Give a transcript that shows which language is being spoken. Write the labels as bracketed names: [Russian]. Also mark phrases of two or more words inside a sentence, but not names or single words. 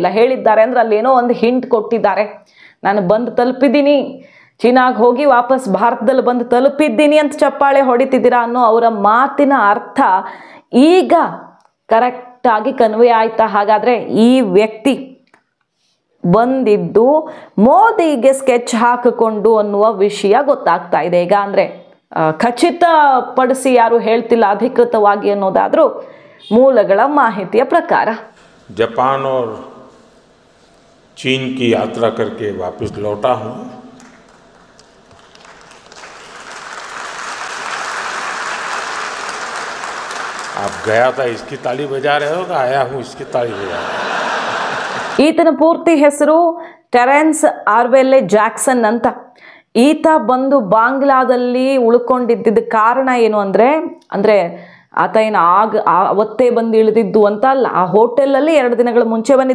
[Kannada] ಹೇಳಿದ್ದಾರೆ ಅಂದರೆ ಅಲ್ಲೇನೋ ಒಂದು ಹಿಂಟ್ ಕೊಟ್ಟಿದ್ದಾರೆ. ನಾನು ಬಂದು ತಲುಪಿದ್ದೀನಿ, ಚೀನಾಗೆ ಹೋಗಿ ವಾಪಸ್ ಭಾರತದಲ್ಲಿ ಬಂದು ತಲುಪಿದ್ದೀನಿ ಅಂತ ಚಪ್ಪಾಳೆ ಹೊಡಿತಿದ್ದೀರಾ ಅನ್ನೋ ಅವರ ಮಾತಿನ ಅರ್ಥ ಈಗ ಕರೆಕ್ಟಾಗಿ ಕನ್ವೆ ಆಯ್ತಾ? ಹಾಗಾದರೆ ಈ ವ್ಯಕ್ತಿ ಬಂದಿದ್ದು ಮೋದಿಗೆ ಸ್ಕೆಚ್ ಹಾಕಿಕೊಂಡು ಅನ್ನುವ ವಿಷಯ ಗೊತ್ತಾಗ್ತಾ ಇದೆ ಈಗ. ಅಂದರೆ ಖಚಿತಪಡಿಸಿ ಯಾರು ಹೇಳ್ತಿಲ್ಲ ಅಧಿಕೃತವಾಗಿ ಅನ್ನೋದಾದರೂ ಮೂಲಗಳ ಮಾಹಿತಿಯ ಪ್ರಕಾರ. [Hindi] जापान और चीन की यात्रा करके वापस लौटा हूँ। आप गया था इसकी ताली बजा रहे हो, आया हूँ इसकी ताली बजा रहे हो। [Kannada] ಈತನ ಪೂರ್ತಿ ಹೆಸರು ಟೆರೆನ್ಸ್ ಆರ್ವೆಲ್ಲೆ ಜಾಕ್ಸನ್ ಅಂತ. ಈತ ಬಂದು ಬಾಂಗ್ಲಾದಲ್ಲಿ ಉಳ್ಕೊಂಡಿದ್ದ ಕಾರಣ ಏನು ಅಂದರೆ ಆತ ಏನು ಅವತ್ತೇ ಬಂದು ಇಳಿದಿದ್ದು ಅಂತ ಅಲ್ಲ. ಆ ಹೋಟೆಲಲ್ಲಿ 2 ದಿನಗಳ ಮುಂಚೆ ಬಂದಿದ್ದ.